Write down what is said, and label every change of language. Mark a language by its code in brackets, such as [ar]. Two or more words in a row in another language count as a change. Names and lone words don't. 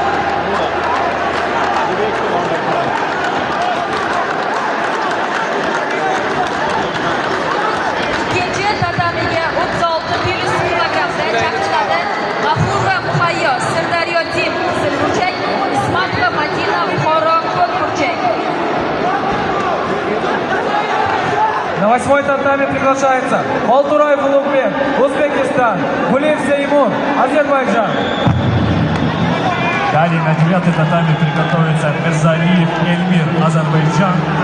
[uz] Ikkinchi tatamiga 36 kilogramda chaqchiladi. G'afurova Muhayyo, Sirdaryo Tim, Qizil burchak. Ismatova Madina, Buxoro, Ko'k burchak. [ru] На 8-й татами приглашается Алтураев Улугбек, Узбекистан, Гулиев Сеймур, Азербайджан. Далее на 9-й татами приготовится Мирзалиев Эльмир, Азербайджан.